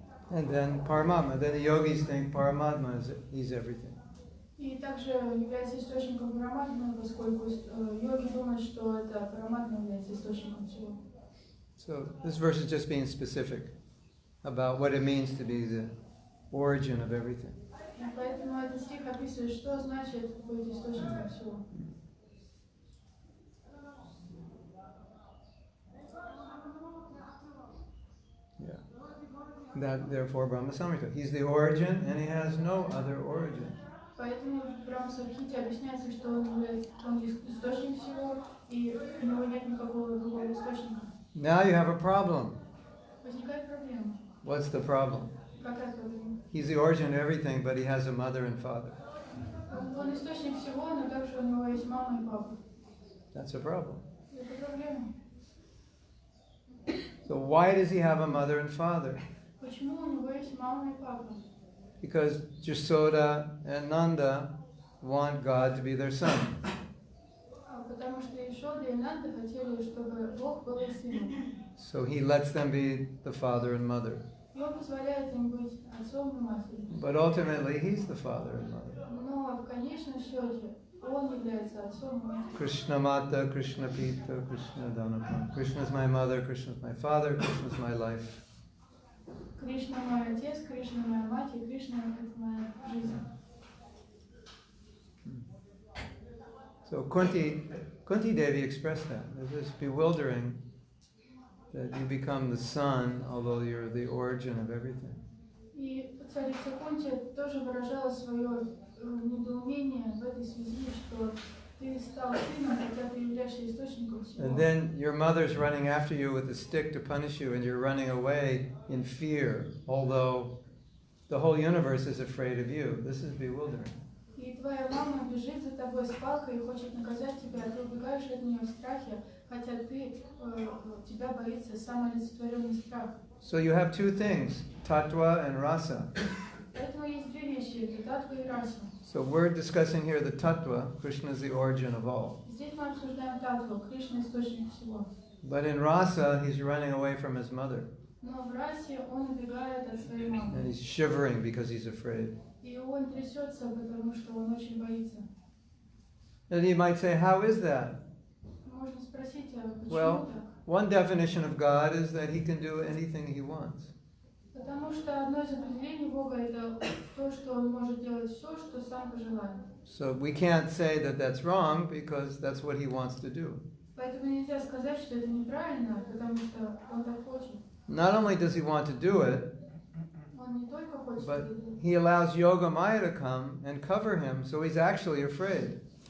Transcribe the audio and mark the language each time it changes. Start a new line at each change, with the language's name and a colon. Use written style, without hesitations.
English: And then Paramātmā, then the yogis think Paramātmā is everything.
Russian: И также является источником Параматмы, поскольку йоги думают, что это Параматма является источником всего.
English: So this verse is just being specific about what it means to be the origin of everything.
Russian: И поэтому этот стих описывает, что значит быть источником всего.
English: Yeah. That therefore Brahma Samhita. He's the origin and he has no other origin.
Russian: Поэтому в Брахма-самхите объясняется, что он источник всего, и у него нет никакого другого источника.
English: Now you have a problem.
Russian: Возникает проблема.
English: What's the problem?
Russian: Какая проблема?
English: He's the origin of everything, but he has a mother and father.
Russian: Он источник всего, но также у него есть мама и папа.
English: That's a problem.
Russian: Это проблема.
English: So why does he have a mother and father?
Russian: Почему у него есть мама и папа?
English: Because Jasoda and Nanda want God to be their son.
Russian: Потому что Ишода и Нанда хотели, чтобы Бог был их сыном.
English: So he lets them be the father and mother.
Russian: И он позволяет им быть отцом и матерью.
English: But ultimately he's the father and mother.
Russian: Но в конечном счете он является отцом и матерью.
Sanskrit: Krishna Mata, Krishna Pita, Krishna Dhanapam.
English: Krishna is my mother, Krishna is my father, Krishna is my life.
Russian: Кришна мой отец, Кришна моя мать, и Кришна это моя жизнь.
English: So Kunti Devi expressed that. It was bewildering that you become the son, although you're the origin of everything.
Russian: И царица Кунти тоже выражала свое недоумение в этой связи, что ты стал сыном, хотя ты являешься источником всего.
English: And then your mother's running after you with a stick to punish you, and you're running away in fear, although the whole universe is afraid of you. This is bewildering.
Russian: И твоя мама бежит за тобой с палкой и хочет наказать тебя, а ты убегаешь от нее в страхе, хотя тебя боится сам олицетворенный страх.
English: So you have two things, tattva and rasa.
Russian: Поэтому есть две вещи, это татва и раса.
English: So we're discussing here the tattva. Krishna is the origin of all.
Russian: Здесь мы обсуждаем татву, Кришна источник всего.
English: But in rasa, he's running away from his mother.
Russian: Но в расе он убегает от своей мамы.
English: And he's shivering because he's afraid.
Russian: И он трясется, потому что он очень боится.
English: And you might say, how is that?
Russian: Можно спросить, а почему
English: Well,
Russian: так?
English: one definition of God is that he can do anything he wants.
Russian: Потому что одно из определений Бога это то, что Он может делать все, что сам пожелает.
English: So we can't say that that's wrong because that's what he wants to do.
Russian: Поэтому нельзя сказать, что это неправильно, потому что Он так хочет.
English: Not only does he want to do it,
Russian: Он не только хочет
English: but
Russian: это делать.
English: he allows Yoga Maya to come and cover him, so he's actually afraid.